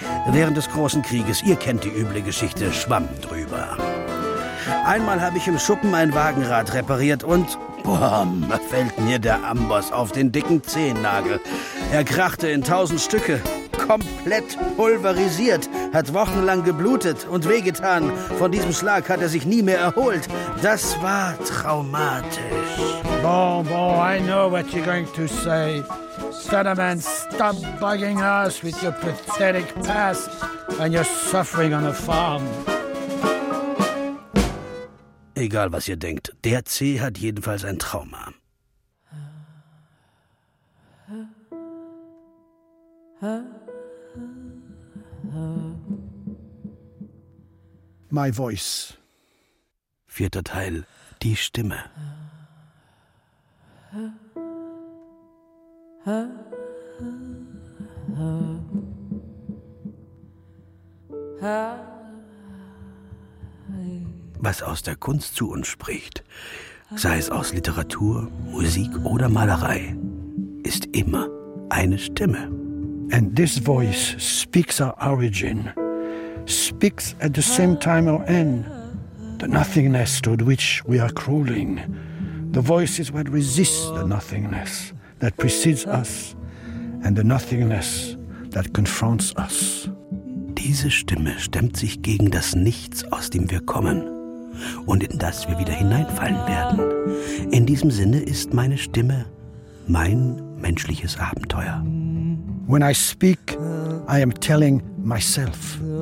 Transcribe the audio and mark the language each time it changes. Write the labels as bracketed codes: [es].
[de] Während des großen Krieges, ihr kennt die üble Geschichte, schwamm drüber. Einmal habe ich im Schuppen ein Wagenrad repariert und Bam, fällt mir der Amboss auf den dicken Zehennagel. Er krachte in 1000 Stücke, komplett pulverisiert, hat wochenlang geblutet und wehgetan. Von diesem Schlag hat er sich nie mehr erholt. Das war traumatisch. [en] Bon, I know what you're going to say. Stutterman, stop bugging us with your pathetic past and your suffering on the farm. [de] Egal, was ihr denkt, der Zeh hat jedenfalls ein Trauma. [en] My voice. [de] Vierter Teil, die Stimme. Was aus der Kunst zu uns spricht, sei es aus Literatur, Musik oder Malerei, ist immer eine Stimme. [en] And this voice speaks our origin, speaks at the same time our end, the nothingness toward which we are crawling. The voice is what resists the nothingness that precedes us and the nothingness that confronts us. [de] Diese Stimme stemmt sich gegen das Nichts, aus dem wir kommen und in das wir wieder hineinfallen werden. In diesem Sinne ist meine Stimme mein menschliches Abenteuer. [en] When I speak, I am telling myself.